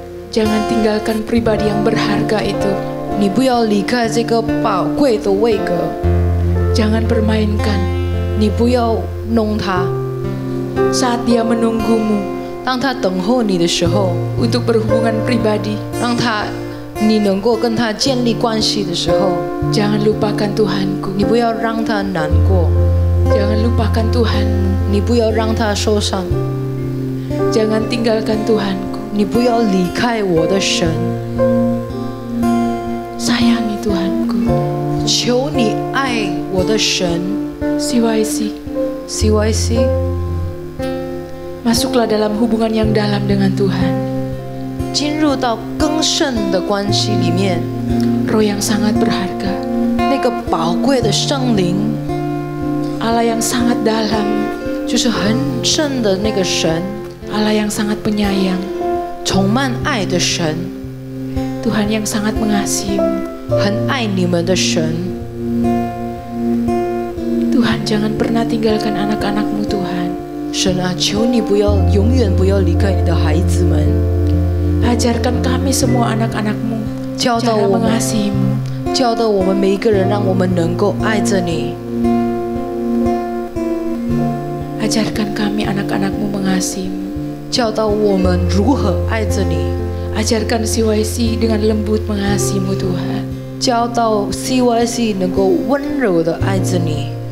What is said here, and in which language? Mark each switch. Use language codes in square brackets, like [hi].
[id] Jangan tinggalkan pribadi yang berharga itu. [zh] 你不要离开这个宝贵的位格， [id] Jangan permainkan. [zh] 你不要弄它。 [id] Saat dia menunggumu [zh] 当他等候你的时候， [id] untuk berhubungan pribadi, [zh] 让他你能够跟他建立关系的时候， [id] jangan lupakan Tuhanku. [zh] 你不要让他难过。 [id] Jangan lupakan Tuhanmu. [zh] 你不要让他受伤。 [id] Jangan tinggalkan Tuhanku. [zh] 你不要离开我的神。 [id] Sayangi Tuhanku. [zh] 求你爱我的神。CYC. CYC. [id] Masuklah dalam hubungan yang dalam dengan Tuhan. [zh] 进入到更深的关系里面。 [id] Roh yang sangat berharga. [zh] 那个宝贵的圣灵。 [id] Allah yang sangat dalam. [zh] 就是很深的那个神。 [id] Allah yang sangat penyayang. [zh] 充满爱的神。 [id] Tuhan yang sangat mengasihimu. [zh] 很爱你们的神。 [id] Tuhan jangan pernah tinggalkan anak-anakmu Tuhan. [zh] 神啊，求你不要永远不要离开你的孩子们。 [id] Ajarkan kami semua anak-anakmu cara mengasihimu. [zh] 教导我们每一个人，让我们能够爱着你。 [id] Ajarkan kami anak-anakmu mengasihimu. [zh] 教导我们如何爱着你。 [id] Ajarkan CYC dengan lembut mengasihimu Tuhan. [zh] 教导 CYC 能够温柔的爱着你。